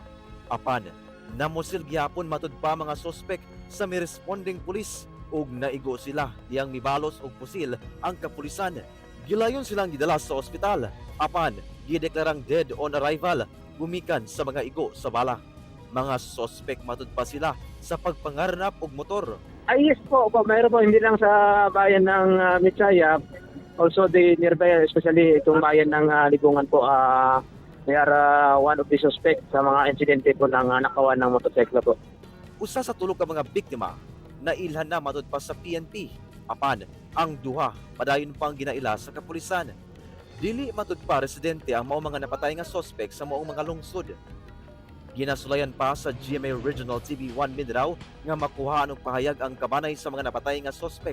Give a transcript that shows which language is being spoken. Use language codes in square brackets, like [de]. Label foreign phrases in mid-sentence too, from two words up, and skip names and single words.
[ceb] Apan namusil gyapon matud pa mga sospek sa may responding pulis ug naigo sila diyang mibalos og pusil ang kapulisan. Gilayon silang gidala sa ospital, apan gideklarang [en] dead on arrival [ceb] gumikan sa mga igo sa bala. Mga sospek matud pa sila sa pagpangarnap og motor. [tl] Ay yes po, mayroon po hindi lang sa bayan ng Midsayap, [en] also the nearby, especially [tl] itong bayan ng Libungan po, [en] they are one of the suspect [tl] sa mga insidente po ng nakawan ng motorsiklo po. [ceb] Usa sa tulo ka mga biktima nailhan na matud pa sa PNP. Apan ang duha padayon pang ginaila sa kapulisan. Dili matud pa residente ang mao mga napatay nga sospek sa moong mga lungsod. Ginasulayan pa sa GMA Regional TV1 Mindanao nga makuhaan og pahayag ang kabanay sa mga napatay nga sospek.